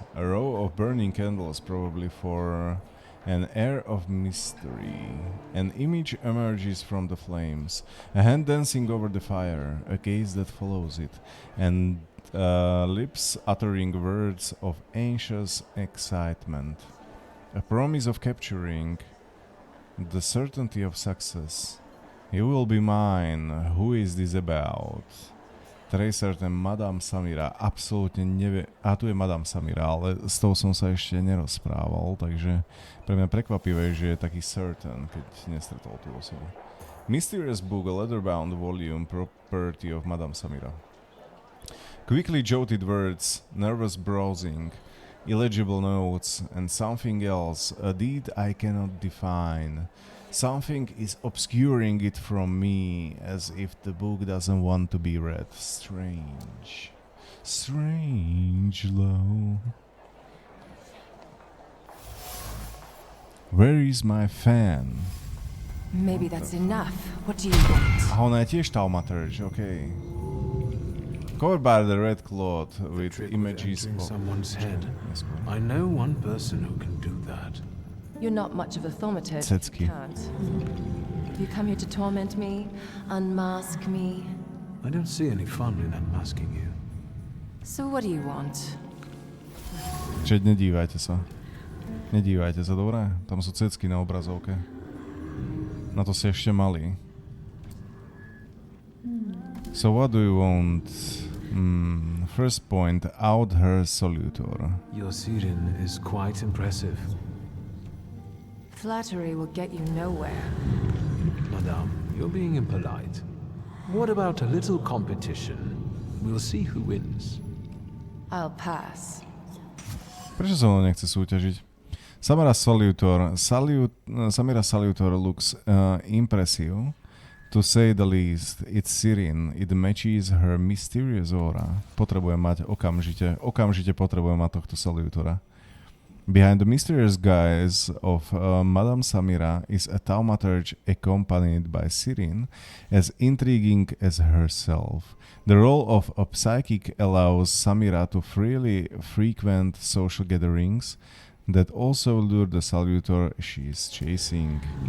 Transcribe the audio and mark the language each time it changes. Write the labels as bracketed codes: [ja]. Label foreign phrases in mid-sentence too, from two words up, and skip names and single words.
[en] A row of burning candles, probably for an air of mystery. An image emerges from the flames. A hand dancing over the fire. A gaze that follows it. And lips uttering words of anxious excitement. A promise of capturing. The certainty of success. You will be mine. Who is this about? Tracer, [sk] ten Madame Samira, absolútne nevie... A tu je Madame Samira, ale s tou som sa ešte nerozprával, takže pre mňa prekvapivé, že je taký certain, keď nestretol tú osobu. [en] Mysterious book, a leather-bound volume, property of Madame Samira. Quickly jotted words, nervous browsing, illegible notes, and something else, a deed I cannot define. Something is obscuring it from me, as if the book doesn't want to be read. Strange. Strange, low. Where is my fan? Maybe that's enough. What do you want? [sk] A ona je tiež Thaumaturge, okay. [en] Covered by the red cloth with images of someone's head. I know one person who can do that. You're not much of a thaumaturge. [sk] Cecky. [en] Can't. Have you come here to torment me? Unmask me? I don't see any fun in unmasking you. So what do you want? [sk] Čiže nedívajte sa. Nedívajte sa, dobré? Tam sú cecky na obrazovke. Na to ste ešte mali. [en] So what do you want? First point out her salutor. Your siren is quite impressive. Flattery will get you nowhere. Madame, you're being impolite. What about a little competition? We'll see who wins. I'll pass. [sk] Prečo sa ono nechce súťažiť? [en] Samira Salutor looks impressive. To say the least, it's serene. It matches her mysterious aura. [sk] Potrebujem mať okamžite potrebujem mať tohto Salutora. [en] Behind the mysterious guise of Madame Samira is a thaumaturge accompanied by Sirin, as intriguing as herself. The role of a psychic allows Samira to freely frequent social gatherings that also lure the salutor she is chasing.